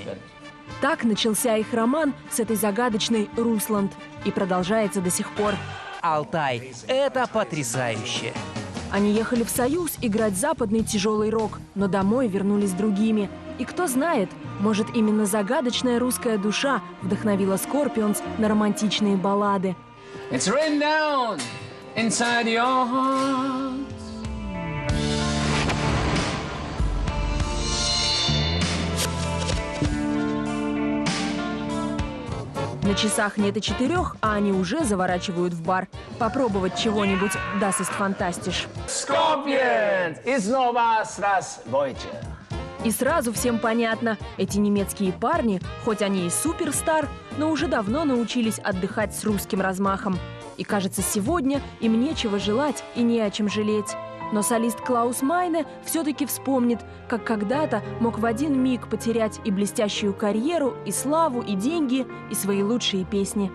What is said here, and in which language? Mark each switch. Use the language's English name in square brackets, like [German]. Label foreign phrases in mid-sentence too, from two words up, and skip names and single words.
[Russian] Так начался их роман с этой загадочной Русланд и продолжается до сих пор. Алтай – это потрясающе. Они ехали в Союз играть западный тяжелый рок, но домой вернулись другими. И кто знает, может, именно загадочная русская душа вдохновила Scorpions на романтичные баллады. [English] It's written down inside your heart. [Russian] На часах нет и 4, а они уже заворачивают в бар. Попробовать чего-нибудь [German] das ist fantastisch. Scorpions is no was das Deutsche. [Russian] И сразу всем понятно, эти немецкие парни, хоть они и суперстар, но уже давно научились отдыхать с русским размахом. И кажется, сегодня им нечего желать и не о чем жалеть. Но солист Клаус Майне все-таки вспомнит, как когда-то мог в один миг потерять и блестящую карьеру, и славу, и деньги, и свои лучшие песни.